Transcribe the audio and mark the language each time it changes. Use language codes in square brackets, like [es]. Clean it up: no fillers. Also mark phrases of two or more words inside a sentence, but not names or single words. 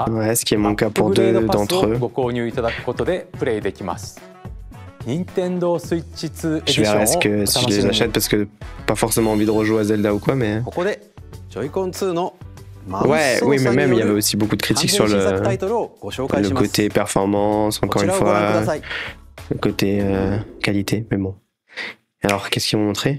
[fr] Ouais, ce qui est mon cas [ja] アップ [fr] pour [ja] グレー [fr] deux [ja] ドパス [fr] d'entre [ja] を [fr] eux. [ja] ご購入いただくことでプレイできます任天堂スイッチ2エディ [fr] Je [ja] ション [fr] verrai [ja] を [fr] ce [ja] お [fr] que [ja] 楽 [fr] si je [ja] し [fr] les [ja] み [fr] achète [ja] に [fr] parce que pas forcément envie de rejouer à Zelda ou quoi, mais. [ja] ここでジョイコン2のマウ [fr] Ouais, [ja] ス操 [fr] oui, mais [ja] 作に [fr] même il y [ja] よ [fr] avait [ja] る [fr] aussi beaucoup de [ja] 完 [fr] critiques [ja] 全 [fr] sur [ja] 新作タイトルをご紹介 [fr] le [ja] します [fr] côté performance, [ja] こ [fr] encore [ja] ち [fr] une [ja] らをご覧くだ [fr] fois, [ja] さい [fr] le côté qualité, mais bon. Alors, qu'est-ce qu'ils m'ont montré?